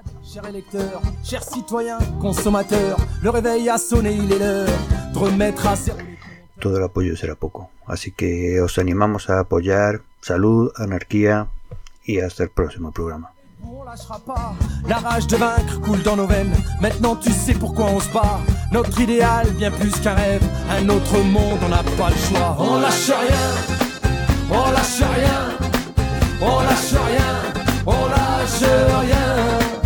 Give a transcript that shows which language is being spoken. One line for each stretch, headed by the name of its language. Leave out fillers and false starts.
French: Chers électeurs, chers citoyens, consommateurs, le réveil a sonné, il est l'heure de remettre à servir.
Spanish: Todo el apoyo será poco, así que os animamos a apoyar. Salud, anarquía y hasta el próximo programa.
French: On lâchera pas, la rage de vaincre coule dans nos veines. Maintenant tu sais pourquoi on se bat. Notre idéal bien plus qu'un rêve. Un autre monde, on n'a pas le choix. On lâche rien, on lâche rien, on lâche rien, on lâche rien.